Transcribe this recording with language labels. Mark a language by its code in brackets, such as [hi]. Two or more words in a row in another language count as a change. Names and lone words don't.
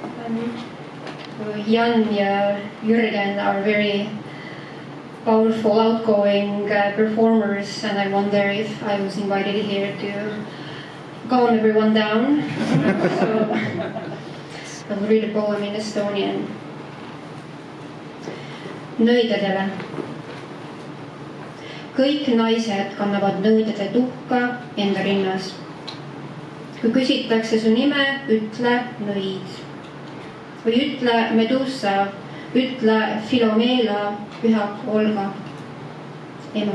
[en] Jan ja Jürgen are very powerful, outgoing performers, and I wonder if I was invited here to calm everyone down. So I will read a poem in Estonian. [et] Nõidadele. Kõik naised kannavad nõidade tuhka enda rinnas. Kui küsitakse su nime, ütle nõid. Või ütle Medusa, ütle Filomela, pühak Olga, ema.